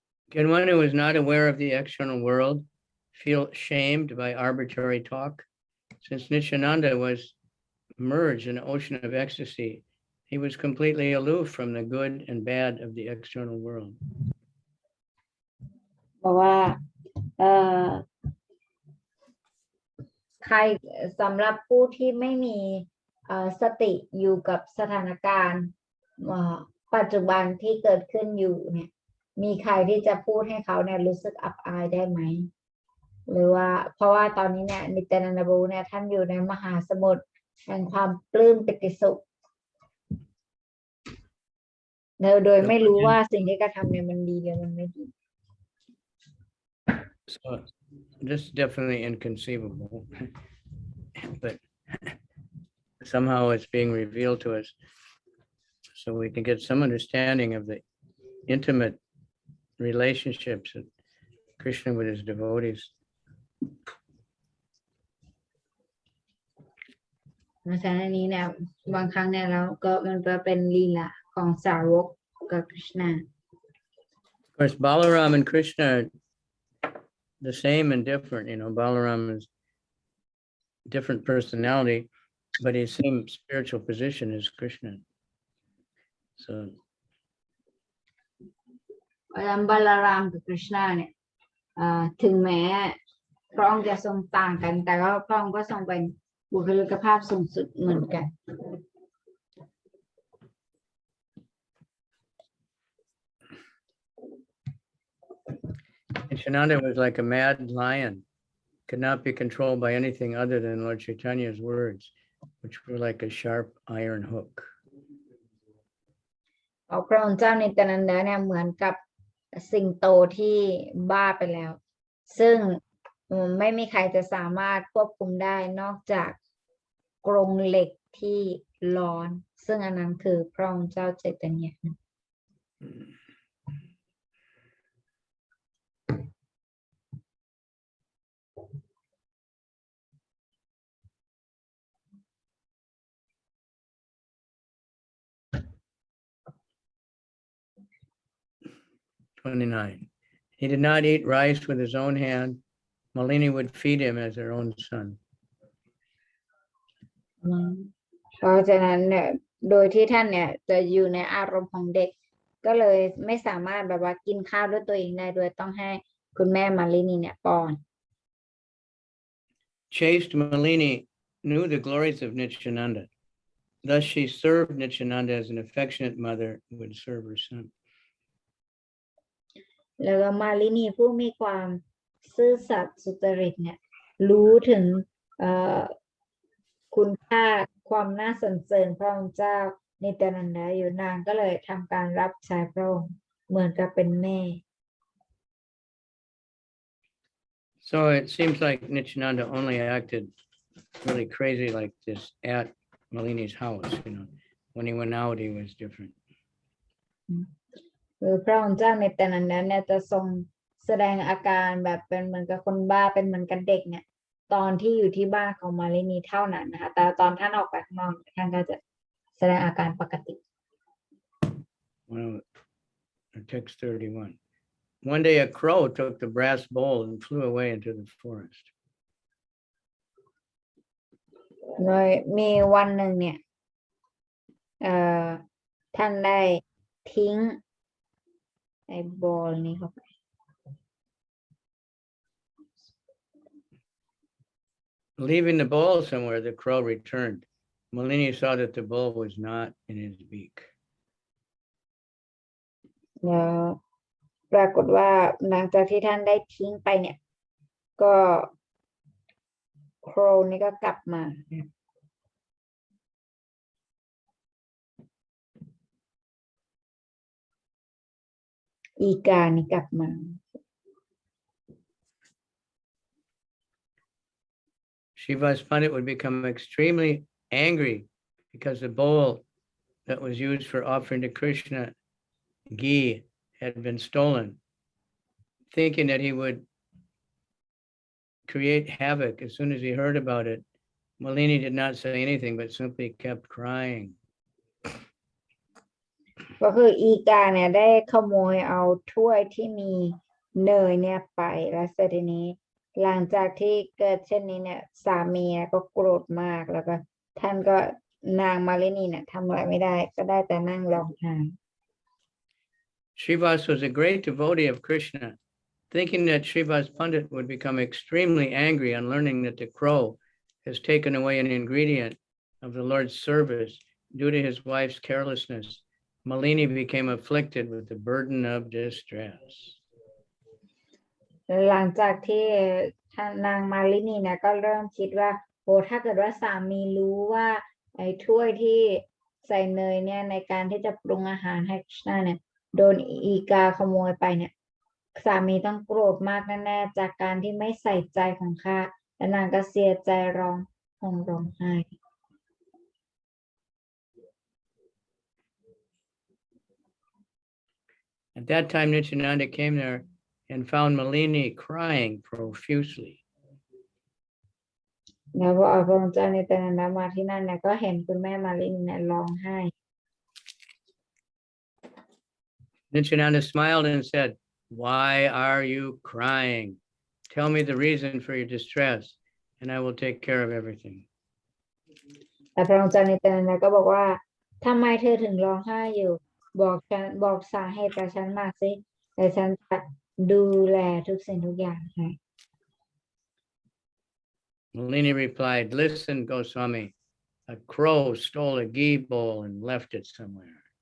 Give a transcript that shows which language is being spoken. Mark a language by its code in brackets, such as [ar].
[en] Can one who is not aware of the external world feel shamed by arbitrary talk? Since Nityananda was merged in an ocean of ecstasy, he was completely aloof from the good and bad of the external world. [th] เพราะว่าใครสำหรับผู้ที่ไม่มีสติอยู่กับสถานการณ์ปัจจุบันที่เกิดขึ้นอยู่เนี่ยมีใครที่จะพูดให้เขาเนี่ยรู้สึกอับอายได้ไหมหรือว่าเพราะว่าตอนนี้เนี่ยนิตยานันดาบูเนี่ยท่านอยู่ในมหาสมุทรแห่งความปลื้มปิติสุขโดยไม่รู้ว่าสิ่งที่กระทำเนี่ยมันดีหรือมันไม่ดี [en] So this is definitely inconceivable, but somehow it's being revealed to us so we can get some understanding of the intimate relationships of Krishna with his devotees. [th] เพราะฉะนั้นนี้เนี่ยบางครั้งเนี่ยเราก็มันจะเป็นลีลาของสาวกกับคริชนา [en] Of course, Balaram and Krishna are the same and different. Balaram is different personality, but his same spiritual position as Krishna. So [th] บาลารามกับคริชนาเนี่ยถึงแม้พระองค์จะทรงต่างกันแต่ก็พระองค์ก็ทรงเป็นบุคลิกภาพสูงสุดเหมือนกัน [en] Nityananda was like a mad lion, could not be controlled by anything other than Lord Chaitanya's words, which were like a sharp iron hook. [th] พระองค์เจ้านิตยานันดาเนี่ยเหมือนกับสิงโตที่บ้าไปแล้วซึ่งไม่มีใครจะสามารถควบคุมได้นอกจากกรงเหล็กที่ร้อนซึ่งอันนั้นคือพระองค์เจ้าใจตญะ [en] 29. He did not eat rice with his own hand. Malini would feed him as her own son. [th] เพราะฉะนั้นเนี่ยโดยที่ท่านเนี่ยจะอยู่ในอารมณ์ของเด็กก็เลยไม่สามารถแบบว่ากินข้าวด้วยตัวเองได้โดยต้องให้คุณแม่มาลินีเนี่ยป้อน [en] Chaste Malini knew the glories of Nityananda. Thus she served Nityananda as an affectionate mother would serve her son. [th] แล้วก็มาลินีผู้มีความซื่อสัตย์สุจริตเนี่ยรู้ถึงคุณค่าความน่าสรรเสริญพระองค์เจ้านิตยานันดาอยู่นางก็เลยทำการรับใช้พระองค์เหมือนกับเป็นแม่ [en] So it seems like Nityananda only acted really crazy like this at Malini's house. When he went out, he was different. [th] หรือพระองค์เจ้านิตยานันดาเนี่ยจะทรงแสดงอาการแบบเป็นเหมือนกับคนบ้าเป็นเหมือนกับเด็กเนี่ยตอนที่อยู่ที่บ้านของมาลินีเท่านั้นนะคะแต่ตอนท่านออกไปข้างนอกท่านก็จะแสดงอาการปกติ [en] Well, text 31. One day a crow took the brass bowl and flew away into the forest. [th] โดยมีวันหนึ่งเนี่ยท่านได้ทิ้ง ไอ้บอลนี่เข้าไป [en] Leaving the bowl somewhere, the crow returned. Malini saw that the bowl was not in his beak. [th] แล้วปรากฏว่าหลังจากที่ท่านได้ทิ้งไปเนี่ย ก็โครนี่ก็กลับมา อีกานี่กลับมา [en] Shiva's Pandit would become extremely angry because the bowl that was used for offering to Krishna ghee had been stolen, thinking that he would create havoc. As soon as he heard about it, Malini did not say anything, but simply kept crying. [th] ก็คืออีกาเนี่ยได้ขโมยเอาถ้วยที่มีเนยเนี่ยไปแล้วเสร็จทีนี้ หลังจากที่เกิดเช่นนี้เนี่ยสามีก็โกรธมากแล้วก็ท่านก็นางมาลินีเนี่ยทำอะไรไม่ได้ก็ได้แต่นั่งร้องไห้ [en] Srivas was a great devotee of Krishna. Thinking that Srivas Pandit would become extremely angry on learning that the crow has taken away an ingredient of the Lord's service due to his wife's carelessness, Malini became afflicted with the burden of distress. [th] หลังจากที่ท่านนางมาลินีเนี่ยก็เริ่มคิดว่าโอ้ถ้าเกิดว่าสามีรู้ว่าไอ้ถ้วยที่ใส่เนยเนี่ยในการที่จะปรุงอาหารให้คริชนาเนี่ยโดนอีกาขโมยไปเนี่ยสามีต้องโกรธมากแน่ๆจากการที่ไม่ใส่ใจของข้าและนางก็เสียใจร้องห่มร้องไห้ [en] At that time, Nityananda came there and found Malini crying profusely. [th] แล้วพอพระองค์เจ้านิตยานันดามาที่นั่นเนี่ยก็เห็นคุณแม่มาลินีเนี่ยร้องไห้ [en] Nityananda smiled and said, "Why are you crying? Tell me the reason for your distress, and I will take care of everything." [th] แต่พระองค์เจ้านิตยานันดาก็บอกว่าทำไมเธอถึงร้องไห้อยู่บอกสาเหตุกับฉันมาสิแต่ฉันจะดูแลทุกสิ่งทุกอย่างให้ [en] Malini replied, "Listen, Goswami, a crow stole a ghee bowl and left it somewhere."